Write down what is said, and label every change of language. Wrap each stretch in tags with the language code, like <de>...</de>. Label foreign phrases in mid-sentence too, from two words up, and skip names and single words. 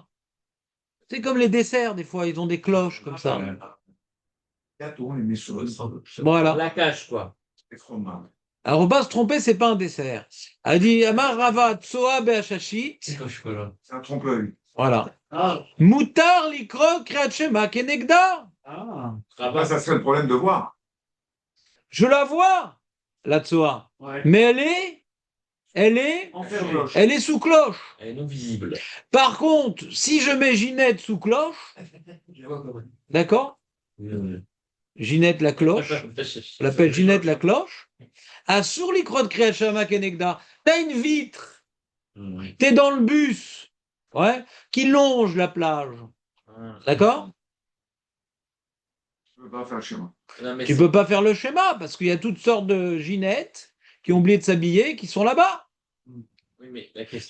<fr>C'est comme les desserts, des fois, ils ont des cloches comme ça. Gâteau, les choses. Voilà. La cache, quoi. Les fromages. Alors, on va se tromper, c'est pas un dessert. Elle dit</fr> <he>אמר רבא צואה בעששית.</he> <fr>C'est un trompe-l'œil. Voilà. Ah.</fr> <he>מותר לקרוא קריאת שמע כנגדה.</he> <fr>Ah. Après, ça serait le problème de voir. Je la vois, la tsoa. Ouais. Mais elle est Enfermé. sous cloche. Elle est non visible. Par contre, si je mets Ginette sous cloche, d'accord? Ginette la cloche, on l'appelle Ginette la cloche.</fr> <he>אסור לקרות קריאת שמע כנגדה.</he> <fr>T'as une vitre, t'es dans le bus, ouais, qui longe la plage. D'accord? Je ne peux pas faire le schéma. Non, mais Tu c'est- peux pas faire le schéma parce qu'il y a toutes sortes de ginettes qui ont oublié de s'habiller qui sont là-bas. Oui, mais la question.</fr>